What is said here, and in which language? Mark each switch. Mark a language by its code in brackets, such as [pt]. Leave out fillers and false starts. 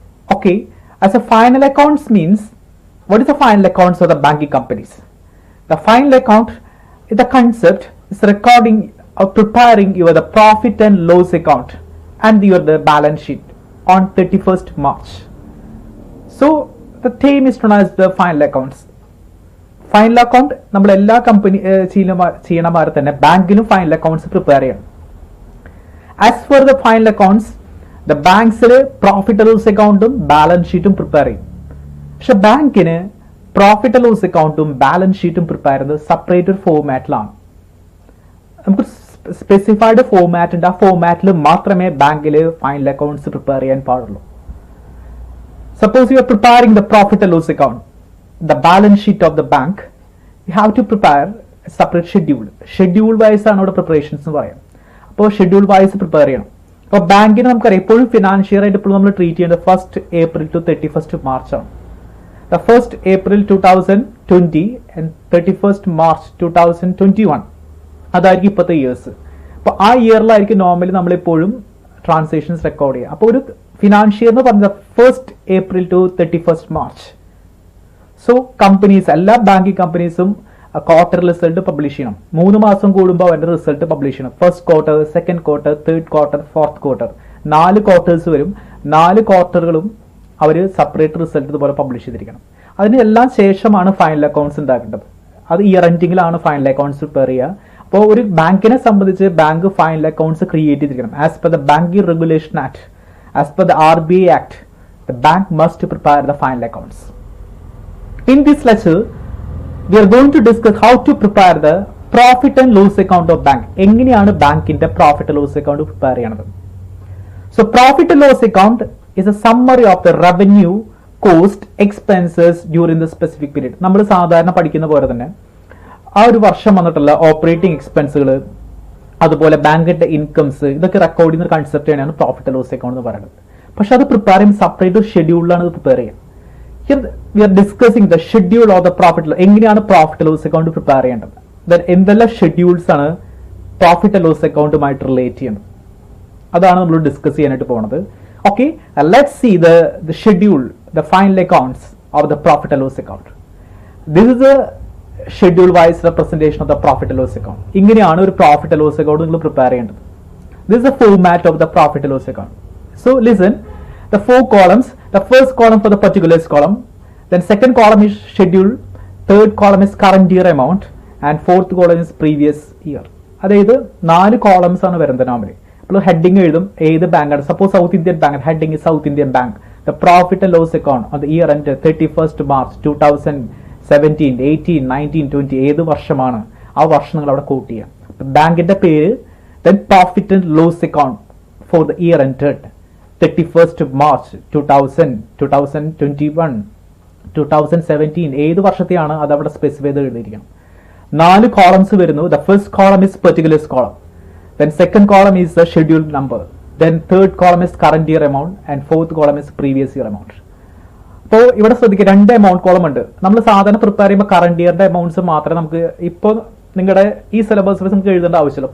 [en] Okay, as a final accounts means, what is the final accounts of the banking companies? The final account is the concept is recording or preparing your the profit and loss account and your the balance sheet on 31st March. So the theme is known as the final accounts. [ml] Final account നമ്മൾ എല്ലാ company ചെയ്യണ മാതിരി തന്നെ ബാങ്കിലും final accounts prepare ചെയ്യണം. As for the final accounts, the ബാങ്ക്സിൽ profit and loss അക്കൗണ്ടും balance ഷീറ്റും prepare ചെയ്യും. പക്ഷെ ബാങ്കിന് പ്രോഫിറ്റ് ആൻഡ് ലോസ് അക്കൗണ്ടും ബാലൻസ് ഷീറ്റും പ്രിപ്പയർ ചെയ്യുന്നത് സെപ്പറേറ്റ് ഒരു ഫോർമാറ്റിലാണ്. നമുക്ക് സ്പെസിഫൈഡ് ഫോർമാറ്റ് ഉണ്ട്, ആ ഫോർമാറ്റിൽ മാത്രമേ ബാങ്കിൽ ഫൈനൽ അക്കൗണ്ട്സ് പ്രിപ്പയർ ചെയ്യാൻ പാടുള്ളൂ. [en] Suppose you are preparing the profit and loss account, the balance sheet of the bank, you have to prepare a separate schedule. [ml] Schedule wise ആണ് അവിടെ preparations എന്ന് പറയാം. അപ്പോൾ ഷെഡ്യൂൾ വൈസ് പ്രിപ്പയർ ചെയ്യണം. അപ്പോൾ ബാങ്കിന് നമുക്കറിയാം എപ്പോഴും ഫിനാൻഷ്യൽ ആയിട്ട് ഇപ്പോൾ നമ്മൾ ട്രീറ്റ് ചെയ്യേണ്ടത് 1st April to 31st March ആണ്. The 1st April 2020 and 31st March 2021 അതായിരിക്കും ഇപ്പോഴത്തെ ഇയേഴ്സ്. അപ്പോൾ ആ ഇയറിലായിരിക്കും നോർമലി നമ്മളെപ്പോഴും ട്രാൻസാക്ഷൻസ് റെക്കോർഡ് ചെയ്യുക. അപ്പോൾ ഒരു ഫിനാൻഷ്യൽ എന്ന് പറഞ്ഞത് 1st April to 31st March. So companies, എല്ലാ ബാങ്കിങ് കമ്പനീസും ക്വാർട്ടർ റിസൾട്ട് പബ്ലിഷ് ചെയ്യണം. 3 മാസം കൂടുമ്പോൾ അവരുടെ റിസൾട്ട് പബ്ലിഷ് ചെയ്യണം. 1st quarter, 2nd quarter, 3rd quarter, 4th quarter, 4 quarters വരും. 4 ക്വാർട്ടറുകളും അവർ സെപ്പറേറ്റ് റിസൾട്ട് ഇതുപോലെ പബ്ലിഷ് ചെയ്തിരിക്കണം. അതിന് എല്ലാം ശേഷമാണ് ഫൈനൽ അക്കൗണ്ട്സ് ഉണ്ടാക്കേണ്ടത്. അത് ഇയർ എൻഡിങ്ങിലാണ് ഫൈനൽ അക്കൗണ്ട്സ് പ്രിപ്പയർ ചെയ്യുക. അപ്പോൾ ഒരു ബാങ്കിനെ സംബന്ധിച്ച് ബാങ്ക് ഫൈനൽ അക്കൗണ്ട്സ് ക്രിയേറ്റ് ചെയ്തിരിക്കണം. [en] As per the banking regulation act, as per the RBI act, the bank must prepare the final accounts. In this lecture, we are going to discuss how to prepare the profit and loss account of bank. [ml] എങ്ങനെയാണ് ബാങ്കിന്റെ profit and loss account prepare ചെയ്യണത്? [en] So profit and loss account is a summary of the revenue, cost, expenses during the specific period. [ml] നമ്മൾ സാധാരണ പഠിക്കുന്ന പോലെ തന്നെ ആ ഒരു വർഷം വന്നിട്ടുള്ള ഓപ്പറേറ്റിംഗ് എക്സ്പെൻസുകൾ, അതുപോലെ ബാങ്കിന്റെ ഇൻകംസ്, ഇതൊക്കെ റെക്കോർഡ് ചെയ്യുന്ന കൺസെപ്റ്റ് തന്നെയാണ് പ്രോഫിറ്റ് ആൻഡ് ലോസ് അക്കൗണ്ട് എന്ന് പറയുന്നത്. പക്ഷെ അത് പ്രിപ്പയർ ചെയ്യുമ്പോൾ സെപ്പറേറ്റ് ഷെഡ്യൂളിലാണ് ഇത് പ്രിപ്പയർ ചെയ്യുക. [en] We are discussing the schedule of the profit. [ml] എങ്ങനെയാണ് പ്രോഫിറ്റ് ലോസ് അക്കൗണ്ട് പ്രിപ്പയർ ചെയ്യേണ്ടത്, എന്തെല്ലാം ഷെഡ്യൂൾസ് ആണ് പ്രോഫിറ്റ് ആൻഡ് ലോസ് അക്കൗണ്ടുമായിട്ട് റിലേറ്റ് ചെയ്യുന്നത്, അതാണ് നമ്മൾ ഡിസ്കസ് ചെയ്യാനായിട്ട് പോകുന്നത്. [en] Okay, let's see the schedule, the final accounts of the profit and loss account. This is a schedule wise representation of the profit and loss account. [ml] ഇങ്ങനെയാണ് ഒരു profit and loss account നിങ്ങൾ prepare ചെയ്യേണ്ടത്. [en] This is a format of the profit and loss account. So listen, the 4 columns, the first column for the particulars column, then second column is schedule, third column is current year amount, and fourth column is previous year. [ml] അതായത് 4 columns ആണ് വരുന്നത് normally. അപ്പോൾ heading എഴുതും ഏത് ബാങ്കാണ്. [en] Suppose South Indian Bank, heading is South Indian Bank. The profit and loss account on the year end 31st March 2017, 18, 19, 20 [ml] ഏത് വർഷമാണ് ആ വർഷം നിങ്ങൾ അവിടെ കോട്ട് ചെയ്യുക. ബാങ്കിന്റെ പേര്, [en] then profit and loss account for the year entered 31st March 2000, 2021, 2017 [ml] ഏത് വർഷത്തെയാണ് അത് അവിടെ സ്പെസിഫൈ ചെയ്ത് എഴുതിയിരിക്കണം. 4 കോളംസ് വരുന്നു. [en] The first column is particulars column, then second column is the schedule number, then third column is current year amount, and fourth column is previous year amount. [ml] അപ്പോൾ ഇവിടെ ശ്രദ്ധിക്കുക, 2 amount column ഉണ്ട്. നമ്മൾ സാധാരണ prepare ചെയ്യുമ്പോൾ current ഇയറിന്റെ amounts മാത്രമേ നമുക്ക് ഇപ്പോൾ നിങ്ങളുടെ ഈ സിലബസ് വൈസ് നിങ്ങൾക്ക് എഴുതേണ്ട ആവശ്യമില്ല.